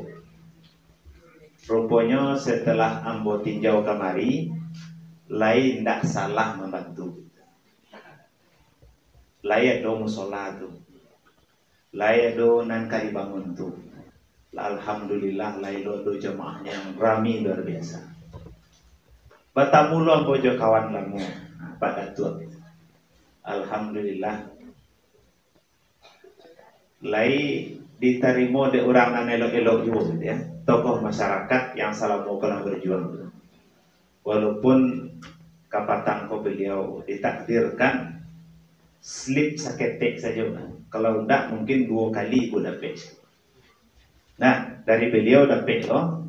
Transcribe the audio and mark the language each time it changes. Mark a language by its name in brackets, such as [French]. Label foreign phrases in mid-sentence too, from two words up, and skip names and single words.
[Minangkabau] Rupanya setelah ambo tinjau kemari, lain tidak salah membantu. Layak do musola tu, layak do nanka dibangun tu. Alhamdulillah layak do jemaahnya yang ramai luar biasa. Bertamu lo ambo jo kawan lamu, Pak Datuk. Alhamdulillah. Lai diterima de orang nan elok-elok juga gitu ya. [Indonesian] Tokoh masyarakat yang selalu pernah berjuang. [Minangkabau] Walaupun kapatang ko beliau ditakdirkan slip saketek saja. [Indonesian] Kalau enggak mungkin 2 kali pun dapat. Nah, dari beliau dapat loh.